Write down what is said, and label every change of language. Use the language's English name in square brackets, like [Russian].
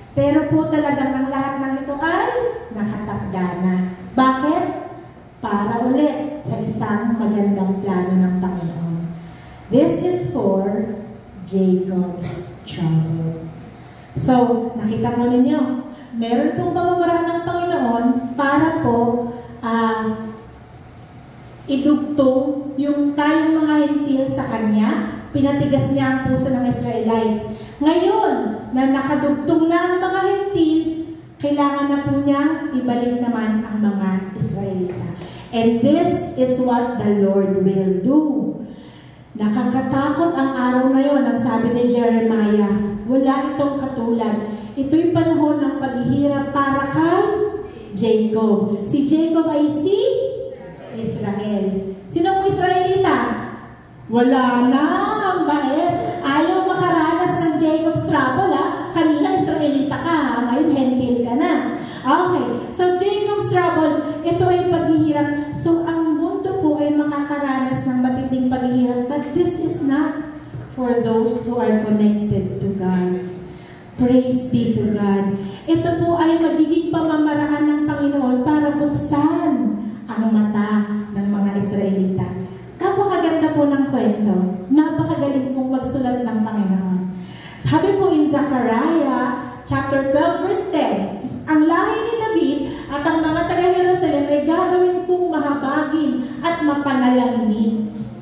[Filipino] Pero po talagang ang lahat ng ito ay nakatakda na. Bakit? Para ulit sa isang magandang plano ng Panginoon. [English] This is for Jacob's trouble. [Filipino] So, nakita po ninyo, meron pong pamamaraan ng Panginoon para po idugtong yung tayong mga hentil sa Kanya. Pinatigas niya ang puso ng Israelites. Ngayon, na nakadugtong na ang mga hentil, kailangan na po niyang ibalik naman ang mga Israelita. [English] And this is what the Lord will do. [Filipino] Nakakatakot ang araw na yon, ang sabi ni Jeremiah. Wala itong katulad. Ito'y panahon ng paghihirap para kay Jacob. Si Jacob ay si Israel. Sinong Israelita? Wala na ang bait. Ayaw makaranas ng Jacob's trouble, ha? Kanina Israelita ka, ngayon hentil ka na. Okay, so Jacob's trouble, ito ay paghihirap. So ang mundo po ay makakaranas ng matinding paghihirap, [English] but this is not for those who are connected to God. Praise be to God. [Filipino] Ito po ay magiging pamamaraan ng Panginoon para buksan ang mata ng mga Israelita. Napakaganda po ng kwento. Napakagaling pong magsulat ng Panginoon. Sabi po in Zechariah chapter 12 verse 10, ang lahi ni David at ang mga taga-Jerusalem ay gagawin pong mahabagin at mapanalangin.